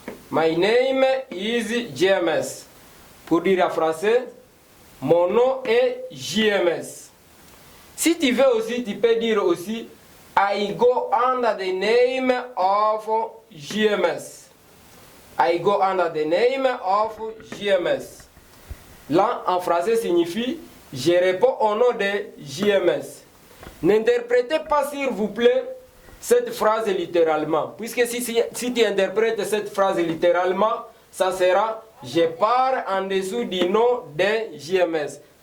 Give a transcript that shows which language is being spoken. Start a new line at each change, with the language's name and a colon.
English: My name is JMS.
French: Pour dire en français, mon nom est JMS. Si tu veux aussi, tu peux dire aussi
English: I go under the name of JMS. I go under the name of JMS.
French: Là, en français, signifie « Je réponds au nom de JMS ». N'interprétez pas, s'il vous plaît, cette phrase littéralement. Puisque si tu interprètes cette phrase littéralement, ça sera « Je pars en dessous du nom de JMS ».